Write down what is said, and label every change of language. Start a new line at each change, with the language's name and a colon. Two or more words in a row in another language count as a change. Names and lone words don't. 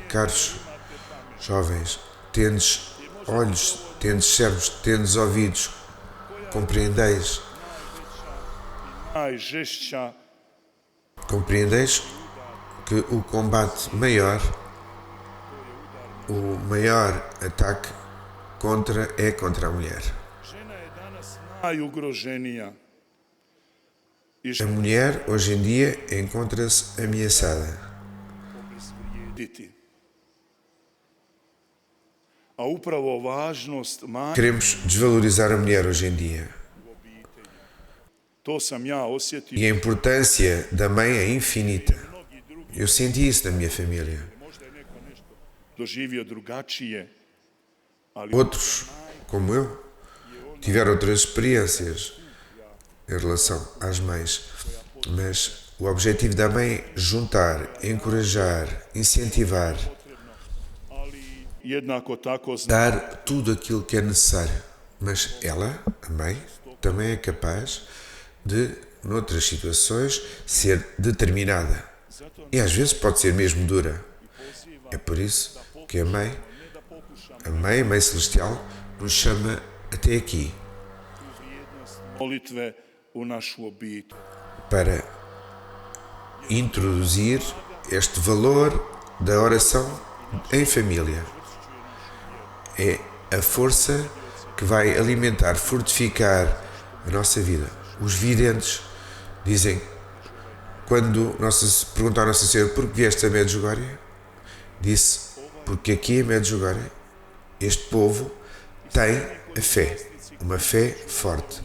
Portuguese: Caros jovens, tendes olhos, tendes cérebros, tendes ouvidos, compreendeis que o combate maior o maior ataque é contra a mulher.
Croatian: Žena je danas najugroženija.
Portuguese: A mulher, hoje em dia, encontra-se ameaçada.
Croatian: A upravo važnost
Portuguese: Queremos desvalorizar a mulher hoje em dia.
Croatian: to sam ja osjetio.
Portuguese: E a importância da mãe é infinita. Eu senti isso na minha família.
Croatian: Možda je neko nešto doživio drugačije, ali
Portuguese: Outros, como eu, tiveram outras experiências em relação às mães. Mas o objetivo da mãe é juntar, encorajar, incentivar,
Croatian: jednako tako zna
Portuguese: dar tudo aquilo que é necessário. Mas ela, a mãe, também é capaz de, noutras situações, ser determinada. E às vezes pode ser mesmo dura. É por isso que a Mãe Celestial, nos chama até aqui
Croatian: molitve u našu obitelj.
Portuguese: para introduzir este valor da oração em família. É a força que vai alimentar, fortificar a nossa vida. Os videntes dizem, quando perguntam à Nossa Senhora por que vieste a Medjugorje, disse, porque aqui em Medjugorje este povo tem a fé, uma fé forte.